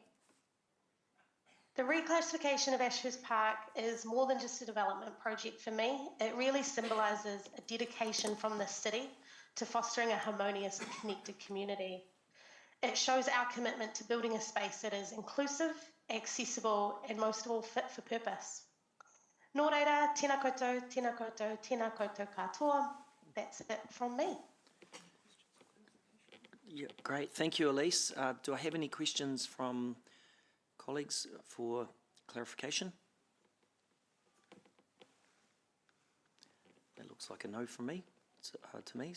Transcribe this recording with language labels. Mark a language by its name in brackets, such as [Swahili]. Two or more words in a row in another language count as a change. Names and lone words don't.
[English] The reclassification of Ashurst Park is more than just a development project for me. It really symbolises a dedication from the city to fostering a harmonious and connected community. It shows our commitment to building a space that is inclusive, accessible, and most of all fit for purpose. [Māori] Nō reira, tēnā koutou, tēnā koutou, tēnā koutou katoa. [English] That's it from me. Yeah, great. Thank you, Elise. Do I have any questions from colleagues for clarification? That looks like a no from me, to me.